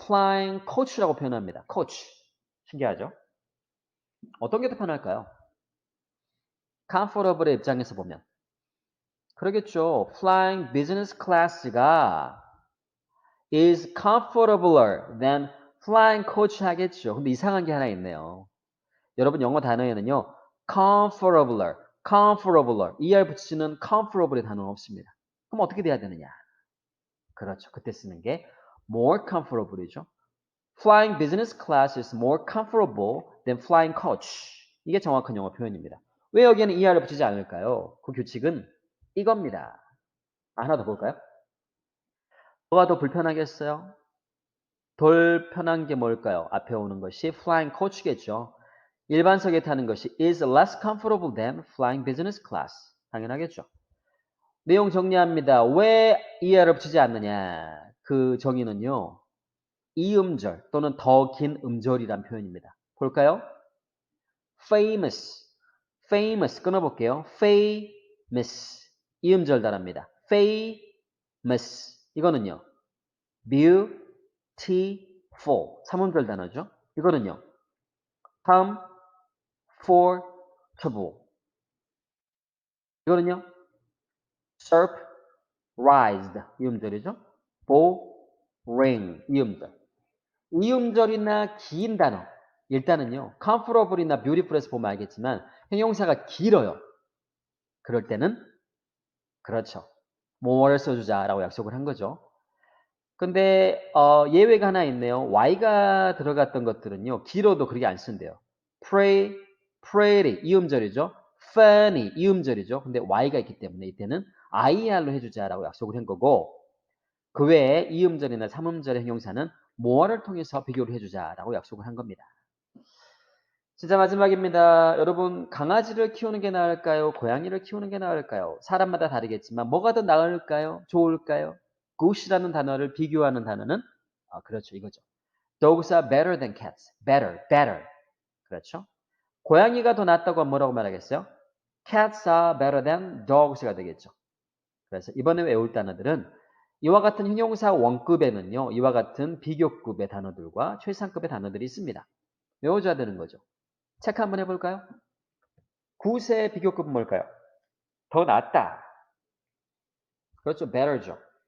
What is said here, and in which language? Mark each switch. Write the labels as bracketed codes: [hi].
[ko] flying coach라고 표현합니다. coach. 신기하죠? 어떤 게 더 편할까요? comfortable의 입장에서 보면. 그러겠죠. [en] flying business class가 is comfortabler than flying coach 하겠죠. [ko] 근데 이상한 게 하나 있네요. 여러분 영어 단어에는요. comfortabler, comfortabler, er 붙이는 comfortable의 단어는 없습니다. 그럼 어떻게 돼야 되느냐? 그렇죠. 그때 쓰는 게 more comfortable이죠. [en] Flying business class is more comfortable than flying coach. [ko] 이게 정확한 영어 표현입니다. 왜 여기에는 er를 붙이지 않을까요? 그 규칙은 이겁니다. 하나 더 볼까요? 뭐가 더 불편하겠어요? 덜 편한 게 뭘까요? 앞에 오는 것이 flying coach겠죠. 일반석에 타는 것이 [en] is less comfortable than flying business class. [ko] 당연하겠죠. 내용 정리합니다. 왜 er를 붙이지 않느냐? 그 정의는요. 이음절 또는 더 긴 음절이란 표현입니다. 볼까요? famous, famous 끊어볼게요. famous 이음절 달합니다. famous 이거는요. beautiful 삼음절 단어죠. 이거는요. comfortable 이거는요. surprised 이음절이죠. boring 이음절. 이음절이나 긴 단어 일단은요. comfortable이나 beautiful에서 보면 알겠지만 형용사가 길어요. 그럴 때는 그렇죠. more를 써주자라고 약속을 한 거죠. 근데 예외가 하나 있네요. y가 들어갔던 것들은요. 길어도 그렇게 안 쓴대요. pray, pretty 이음절이죠. funny 이음절이죠. 근데 y가 있기 때문에 이때는 IR로 해주자라고 약속을 한 거고 그 외에 이음절이나 삼음절의 형용사는 more를 통해서 비교를 해주자라고 약속을 한 겁니다. 진짜 마지막입니다. 여러분, 강아지를 키우는 게 나을까요? 고양이를 키우는 게 나을까요? 사람마다 다르겠지만 뭐가 더 나을까요? 좋을까요? good이라는 단어를 비교하는 단어는 그렇죠. 이거죠. [en] Dogs are better than cats. [ko] better. 그렇죠? 고양이가 더 낫다고 하면 뭐라고 말하겠어요? [en] Cats are better than dogs가 되겠죠. [ko] 그래서 이번에 외울 단어들은 이와 같은 형용사 원급에는요. 이와 같은 비교급의 단어들과 최상급의 단어들이 있습니다. 외워줘야 되는 거죠. 체크 한번 해볼까요? 굿의 비교급은 뭘까요? 더 낫다. 그렇죠. better죠.